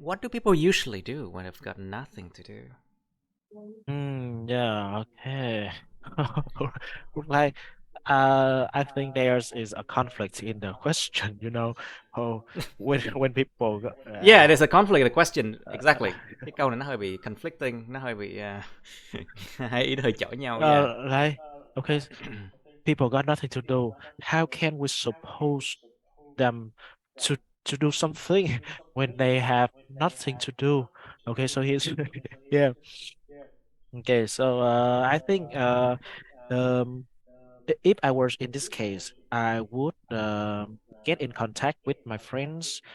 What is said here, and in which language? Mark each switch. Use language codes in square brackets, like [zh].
[en] What do people usually do when they've got nothing to do? Yeah, okay. Like I think there's is a conflict in the question, you know. Oh, when people Yeah, there's a conflict in the question. Exactly. [vi] Cái câu này nó hơi bị conflicting, nó hơi bị hai ý nó hơi chọi nhau. [en] Yeah. like okay, people got nothing to do. How can we suppose them to do something when they have nothing to do? Okay, so here's yeah. Okay, so I think um if I was in this case, I would get in contact with my friends.